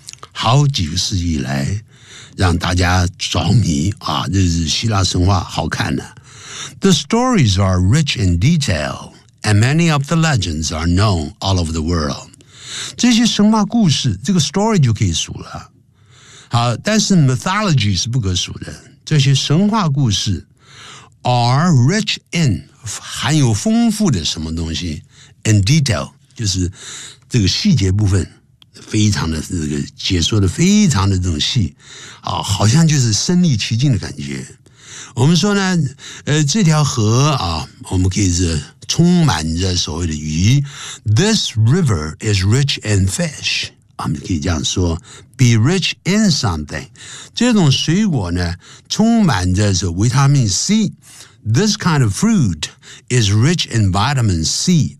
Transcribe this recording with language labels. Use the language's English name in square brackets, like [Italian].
[Chinese] 好几个世纪来让大家着迷啊，这是希腊神话好看的。 [English] The stories are rich in detail, and many of the legends are known all over the world. [Chinese] 这些神话故事，这个 story 就可以数了。好，但是 mythology 是不可数的。这些神话故事 [English] are rich in, [Chinese] 含有丰富的什么东西 , [English] in detail, [Chinese] 就是这个细节部分。非常的这个解说的非常的这种细啊，好像就是身临其境的感觉。我们说呢，这条河啊，我们可以是充满着所谓的鱼。 [English] This river is rich in fish。 [Chinese] 我们可以这样说 [English] ，be rich in something。 [Chinese] 这种水果呢，充满着是维他命 C。 [English] This kind of fruit is rich in vitamin C。